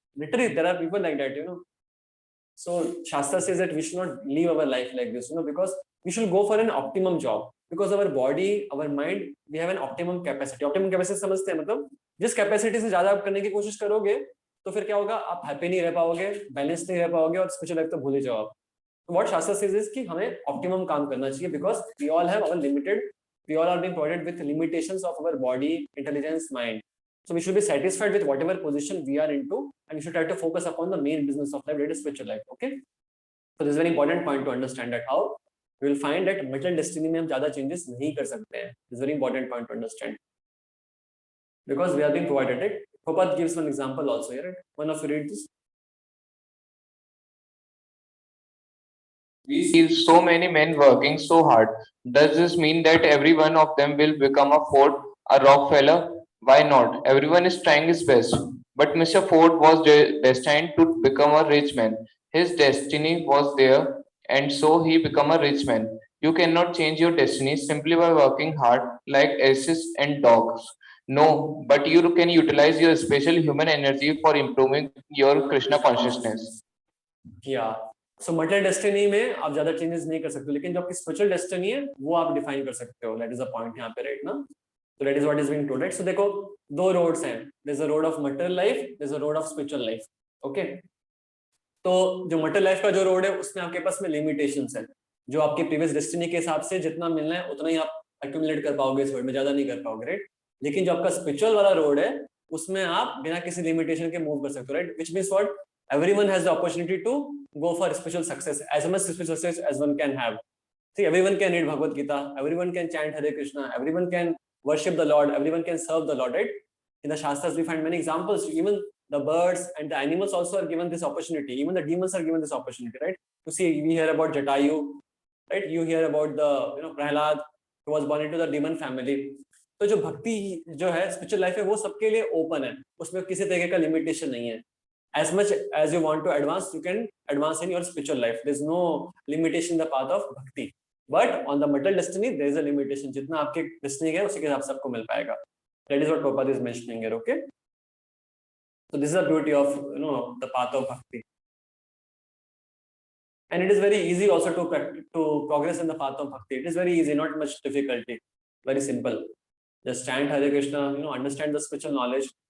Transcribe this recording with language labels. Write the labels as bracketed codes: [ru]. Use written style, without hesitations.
[en] literally there are people like that, so shastra says that we should not live our life like this, because we should go for an optimum job, because our body, our mind, we have an optimum capacity [hi] समझते हैं, मतलब जिस capacity से ज्यादा आप करने की कोशिश करोगे तो फिर क्या होगा, आप हैप्पी नहीं रह पाओगे, बैलेंस नहीं रह पाओगे, और स्पिरिचुअल लाइफ तो भूल ही जाओ आप। [en] तो what shastra says is [hi] कि हमें ऑप्टिमम काम करना चाहिए, [en] Because we all have our limited, we all are being provided with limitations of our body, intelligence, mind, so we should be satisfied with whatever position we are into, and we should try to focus upon the main business of life, that is spiritual life. Okay, so this is very important point to understand, that how we will find that material destiny [hi] में हम ज़्यादा changes नहीं कर सकते हैं. [en] This is very important point to understand, because we are being provided it. Prabhupada gives one example also here, right? One of you read this. We see so many men working so hard. Does this mean that every one of them will become a Ford, a Rockefeller? Why not? Everyone is trying his best. But Mr. Ford was destined to become a rich man. His destiny was there, and so he became a rich man. You cannot change your destiny simply by working hard like asses and dogs. No, but you can utilize your special human energy for improving your Krishna consciousness. Yeah. [hi] So material destiny में आप ज्यादा changes नहीं कर सकते, लेकिन जो आपकी spiritual destiny है वो आप डिफाइन कर सकते हो. [en] That is the point यहाँ पे, right ना. So that is what is being told, right? So देखो दो रोड्स हैं. There's a road of material life, there's a road of spiritual life. Okay. [hi] तो जो material life का जो रोड है उसमें आपके पास में लिमिटेशंस है. जो आपके प्रीवियस डेस्टिनी के हिसाब से जितना मिलना है उतना ही आप एक्यूमुलेट कर पाओगे इस वर्ल्ड में, ज्यादा नहीं कर पाओगे, राइट. लेकिन जो आपका स्पिरिचुअल वाला रोड है उसमें आप बिना किसी लिमिटेशन के मूव कर सकते हो, right. [en] Which means what, everyone has the opportunity to go for spiritual success, as much spiritual success as one can have. See, everyone can read Bhagavad Gita, everyone can chant Hare Krishna, everyone can worship the Lord, everyone can serve the Lord, right? In the Shastras we find many examples. Even the birds and the animals also are given this opportunity. Even the demons are given this opportunity, right? To see, we hear about Jatayu, right? You hear about the Prahlad, who was born into the demon family. [hi] तो जो भक्ति जो है spiritual life है वो सबके लिए open है, उसमें किसी तरह का लिमिटेशन नहीं है. [en] As much as you want to advance, you can advance in your spiritual life. There is no limitation in the path of bhakti. But on the material destiny, there is a limitation. [hi] जितना आपके destiny है उसी के हिसाब से आपको मिल पाएगा. [en] That is what Prabhupada is mentioning here. Okay. So this is the beauty of the path of bhakti. And it is very easy also to progress in the path of bhakti. It is very easy, not much difficulty. Very simple. Just chant Hare Krishna. Understand the spiritual knowledge.